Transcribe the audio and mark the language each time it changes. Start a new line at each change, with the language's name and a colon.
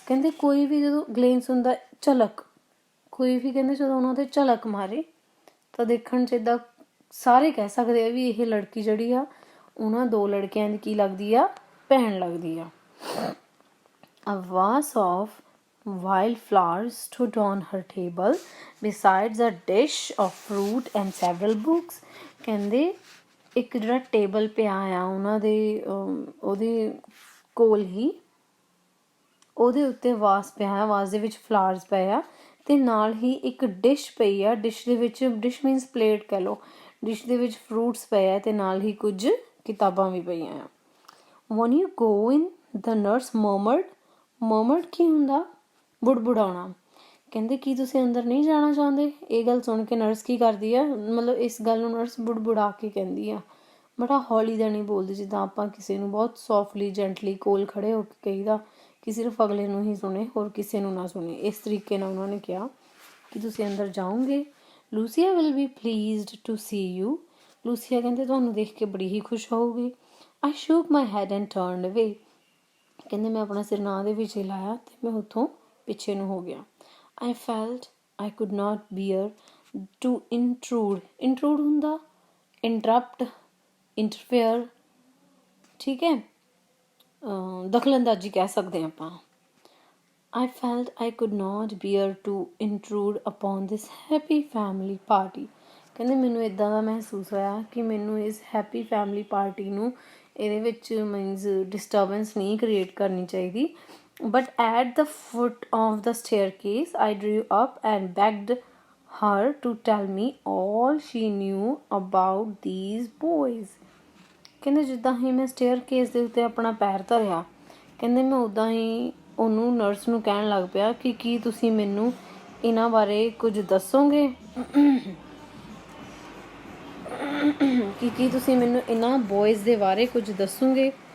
Punjabi: ਕਹਿੰਦੇ ਕੋਈ ਵੀ ਜਦੋਂ ਗਲੇਂਸ ਹੁੰਦਾ, ਝਲਕ, ਕੋਈ ਵੀ ਕਹਿੰਦੇ ਜਦੋਂ ਉਹਨਾਂ 'ਤੇ ਝਲਕ ਮਾਰੇ ਤਾਂ ਦੇਖਣ 'ਚ ਇੱਦਾਂ ਸਾਰੇ ਕਹਿ ਸਕਦੇ ਆ ਵੀ ਇਹ ਲੜਕੀ ਜਿਹੜੀ ਆ ਉਹਨਾਂ ਦੋ ਲੜਕਿਆਂ ਦੀ ਕੀ ਲੱਗਦੀ ਆ, ਭੈਣ ਲੱਗਦੀ ਆ।
English: A vase of wild flowers stood on her table besides a dish of fruit and several books।
Punjabi: ਕਹਿੰਦੇ ਇੱਕ ਜਿਹੜਾ ਟੇਬਲ ਪਿਆ ਆ ਉਹਨਾਂ ਦੇ ਉਹਦੇ ਕੋਲ ਹੀ, ਉਹਦੇ ਉੱਤੇ ਵਾਸ ਪਿਆ ਆ, ਵਾਸ ਦੇ ਵਿੱਚ ਫਲਾਵਰਸ ਪਏ ਆ, ਅਤੇ ਨਾਲ ਹੀ ਇੱਕ ਡਿਸ਼ ਪਈ ਆ। ਡਿਸ਼ ਦੇ ਵਿੱਚ, ਡਿਸ਼ ਮੀਨਸ ਪਲੇਟ ਕਹਿ ਲਓ, ਡਿਸ਼ ਦੇ ਵਿੱਚ ਫਰੂਟਸ ਪਏ ਆ ਅਤੇ ਨਾਲ ਹੀ ਕੁਝ ਕਿਤਾਬਾਂ ਵੀ ਪਈਆਂ ਆ।
English: when you go in, the nurse murmured
Punjabi: ਕੀ ਹੁੰਦਾ, ਬੁੜਬੁੜਾਉਣਾ। ਕਹਿੰਦੇ ਕੀ ਤੁਸੀਂ ਅੰਦਰ ਨਹੀਂ ਜਾਣਾ ਚਾਹੁੰਦੇ। ਇਹ ਗੱਲ ਸੁਣ ਕੇ ਨਰਸ ਕੀ ਕਰਦੀ ਆ, ਮਤਲਬ ਇਸ ਗੱਲ ਨੂੰ ਨਰਸ ਬੁੜਬੁੜਾ ਕੇ ਕਹਿੰਦੀ ਆ, ਬੜਾ ਹੌਲੀ ਦਾ ਨਹੀਂ ਬੋਲਦੀ, ਜਿੱਦਾਂ ਆਪਾਂ ਕਿਸੇ ਨੂੰ ਬਹੁਤ ਸੌਫਟਲੀ ਜੈਂਟਲੀ ਕੋਲ ਖੜੇ ਹੋ ਕੇ ਕਹੀਦਾ ਕਿ ਸਿਰਫ ਅਗਲੇ ਨੂੰ ਹੀ ਸੁਣੇ, ਹੋਰ ਕਿਸੇ ਨੂੰ ਨਾ ਸੁਣੇ। ਇਸ ਤਰੀਕੇ ਨਾਲ ਉਹਨਾਂ ਨੇ ਕਿਹਾ ਕਿ ਤੁਸੀਂ ਅੰਦਰ ਜਾਓਗੇ।
English: Lucia will be pleased to see you.
Punjabi: Lucia ਕਹਿੰਦੇ ਤੁਹਾਨੂੰ ਦੇਖ ਕੇ ਬੜੀ ਹੀ ਖੁਸ਼ ਹੋਊਗੀ।
English: I shook my head and turned away.
Punjabi: ਕਹਿੰਦੇ ਮੈਂ ਆਪਣਾ ਸਿਰ ਨਾਂ ਦੇ ਵਿੱਚ ਹੀ ਲਾਇਆ ਅਤੇ ਮੈਂ ਉੱਥੋਂ ਪਿੱਛੇ ਨੂੰ ਹੋ ਗਿਆ।
English: I felt I could not bear to intrude ਹੁੰਦਾ interrupt, interfere,
Punjabi: ਠੀਕ ਹੈ, ਦਖਲਅੰਦਾਜ਼ੀ ਕਹਿ ਸਕਦੇ ਹਾਂ ਆਪਾਂ।
English: I felt I could not bear to intrude upon this happy family party।
Punjabi: ਕਹਿੰਦੇ ਮੈਨੂੰ ਇੱਦਾਂ ਦਾ ਮਹਿਸੂਸ ਹੋਇਆ ਕਿ ਮੈਨੂੰ ਇਸ ਹੈਪੀ ਫੈਮਿਲੀ ਪਾਰਟੀ ਨੂੰ ਇਹਦੇ ਵਿੱਚ ਮੀਨਸ ਡਿਸਟਰਬੈਂਸ ਨਹੀਂ ਕ੍ਰੀਏਟ ਕਰਨੀ ਚਾਹੀਦੀ।
English: But at the foot of the staircase, I drew up and begged her to tell me all she knew about these boys।
Punjabi: ਕਹਿੰਦੇ ਜਿੱਦਾਂ ਹੀ ਮੈਂ ਸਟੇਅਰਕੇਸ ਦੇ ਉੱਤੇ ਆਪਣਾ ਪੈਰ ਧਰਿਆ, ਕਹਿੰਦੇ ਮੈਂ ਉੱਦਾਂ ਹੀ ਉਹਨੂੰ, ਨਰਸ ਨੂੰ ਕਹਿਣ ਲੱਗ ਪਿਆ ਕਿ ਕੀ ਤੁਸੀਂ ਮੈਨੂੰ ਇਹਨਾਂ ਬਾਰੇ ਕੁਝ ਦੱਸੋਗੇ, ਕੀ ਤੁਸੀਂ ਮੈਨੂੰ ਇਹਨਾਂ ਬੋਇਜ਼ ਦੇ ਬਾਰੇ ਕੁਝ ਦੱਸੋਗੇ।